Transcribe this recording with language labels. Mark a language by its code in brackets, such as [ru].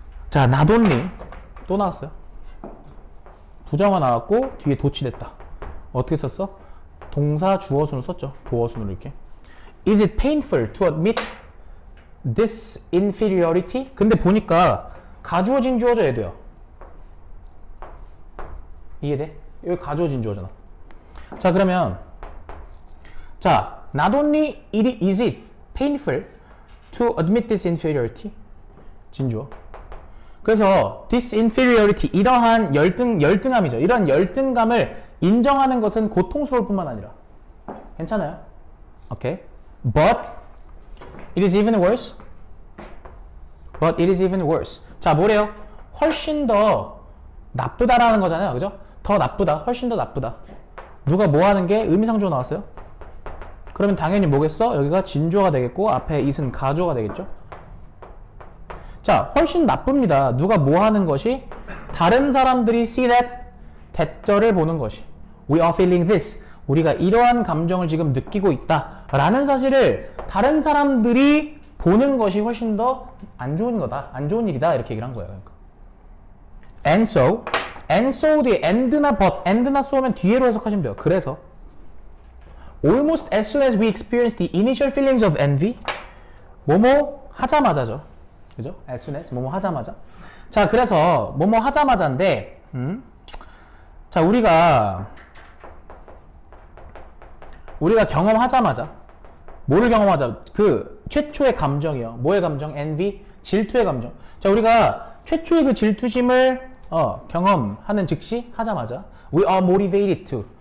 [ko] 자, [en] not only [ko] 또 나왔어요. 부정어 나왔고 뒤에 도치됐다. 어떻게 썼어? 동사 주어순을 썼죠. 보어순으로 이렇게. [en] Is it painful to admit this inferiority? [ko] 근데 보니까 가주어진 주어져야 돼요. 이해돼? 여기 가주어진 주어잖아. [en] 자, 그러면 자, not only is it painful to admit this inferiority? [ko] 진주어. 그래서 this inferiority, 이러한 열등함이죠. 이런 열등감을 인정하는 것은 고통스러울 뿐만 아니라 괜찮아요? [en] 오케이. But it is even worse. But it is even worse. [ko] 자, 뭐래요? 훨씬 더 나쁘다라는 거잖아요. 그죠? 더 나쁘다. 훨씬 더 나쁘다. 누가 뭐 하는 게 의미상주어 나왔어요? 그러면 당연히 뭐겠어? 여기가 진주어가 되겠고 앞에 it은 가주어가 되겠죠? 자, 훨씬 나쁩니다. 누가 뭐 하는 것이? 다른 사람들이 [en] see that, [ko] 대절을 보는 것이. [en] We are feeling this. [ko] 우리가 이러한 감정을 지금 느끼고 있다. 라는 사실을 다른 사람들이 보는 것이 훨씬 더 안 좋은 거다. 안 좋은 일이다. 이렇게 얘기를 한 거예요. 그러니까. [en] And so [ko] 뒤에 and나 but, and나 so면 뒤에로 해석하시면 돼요. 그래서 [en] almost as soon as we experience the initial feelings of envy, [ko] 뭐뭐 하자마자죠. 그죠? as soon as, 뭐뭐 하자마자. 자, 그래서 뭐뭐 하자마자인데, 자, 우리가 경험하자마자, 뭐를 경험하자? 그 최초의 감정이요. 뭐의 감정? envy, 질투의 감정. 자, 우리가 최초의 그 질투심을 경험하는 즉시 하자마자 [en] we are motivated to.